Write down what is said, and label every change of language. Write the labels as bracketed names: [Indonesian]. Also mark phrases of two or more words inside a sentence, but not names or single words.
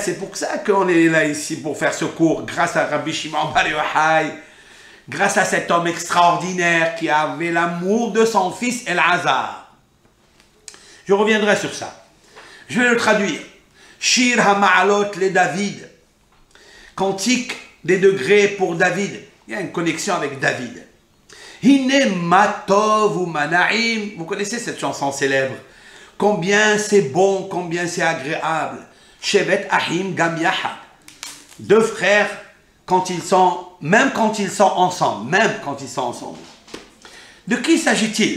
[French] C'est pour ça qu'on est là ici, pour faire ce cours, grâce à Rabbi Shimon Bar Yochai, grâce à cet homme extraordinaire qui avait l'amour de son fils Elazar. Je reviendrai sur ça. Je vais le traduire. [Hebrew] שיר המעלות לדוד. [French] Cantique des degrés pour David. Il y a une connexion avec David. [Hebrew] הנה מה טוב ומה נעים. [French] Vous connaissez cette chanson célèbre. Combien c'est bon, combien c'est agréable. [Hebrew] שבת אחים גם יחד. [French] Deux frères, même quand ils sont ensemble. De qui s'agit-il?